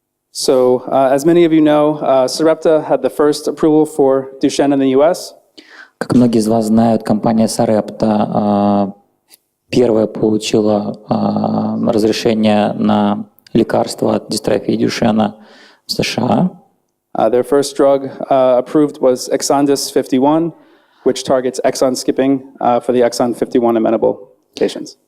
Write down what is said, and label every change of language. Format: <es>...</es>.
<en>So, as many of you know, Sarepta had the first approval for Duchenne in the US.</en> <ru>Как многие из вас знают, компания Sarepta первая получила разрешение на лекарство от дистрофии Дюшенна в США.</ru> <en>Their first drug approved was Exondys 51, which targets exon skipping for the exon 51 amenable patients.</en>